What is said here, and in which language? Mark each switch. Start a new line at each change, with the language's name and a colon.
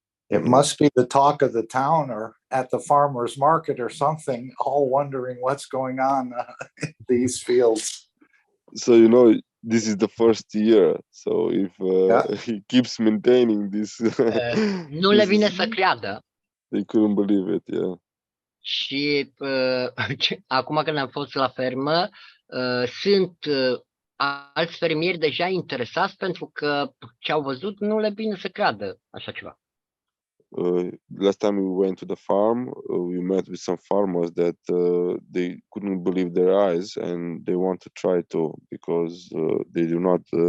English: It must be the talk of the town or at the farmer's market or something, all wondering what's going on in these fields. So, this is the first year. So if he keeps maintaining this,
Romanian: Nu le vine să creadă.
English: They couldn't believe it, yeah.
Romanian: Și acum când am fost la fermă, sunt alți fermieri deja interesați pentru că ce au văzut nu le vine să creadă așa ceva.
English: Last time we went to the farm, we met with some farmers that they couldn't believe their eyes and they want to try to because they do not.